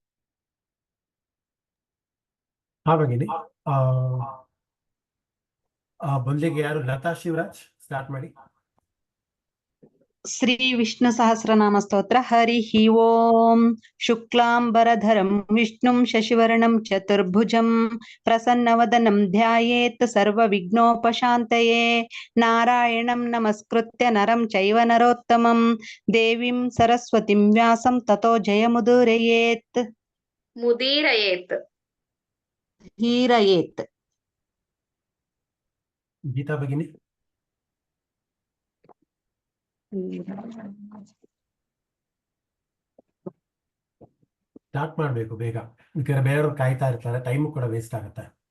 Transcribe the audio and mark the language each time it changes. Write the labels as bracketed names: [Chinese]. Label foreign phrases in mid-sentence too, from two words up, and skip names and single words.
[Kannada] ಹಾ ಭಗಿನಿ, ಮೊದಲಿಗೆ ಯಾರು ಲತಾ ಶಿವರಾಜ್ ಸ್ಟಾರ್ಟ್ ಮಾಡಿ. ಶ್ರೀ ವಿಷ್ಣು ಸಹಸ್ರನಾಮ ಸ್ತೋತ್ರ. [Sanskrit] ಹರಿ ಓಂ. ಶುಕ್ಲಾಂಬರಧರಂ ವಿಷ್ಣುಂ ಶಶಿವರ್ಣಂ ಚತುರ್ಭುಜಂ ಪ್ರಸನ್ನವದನಂ ಧ್ಯಾಯೇತ್ ಸರ್ವವಿಘ್ನೋಪಶಾಂತಯೇ. ನಾರಾಯಣಂ ನಮಸ್ಕೃತ್ಯ ನರಂ ಚೈವ ನರೋತ್ತಮಂ ದೇವಿಂ ಸರಸ್ವತಿಂ ವ್ಯಾಸಂ ತತೋ ಜಯಮುದೀರಯೇತ್. ಮುದೀರಯೇತ್. ಹೀರಯೇತ್. [Kannada] ಗೀತಾ ಭಗಿನಿ. ಸ್ಟಾರ್ಟ್ ಮಾಡ್ಬೇಕು ಬೇಗ, ಯಾಕಂದ್ರೆ ಬೇರೆಯವ್ರು ಕಾಯ್ತಾ ಇರ್ತಾರೆ, ಟೈಮ್ ಕೂಡ ವೇಸ್ಟ್ ಆಗುತ್ತೆ.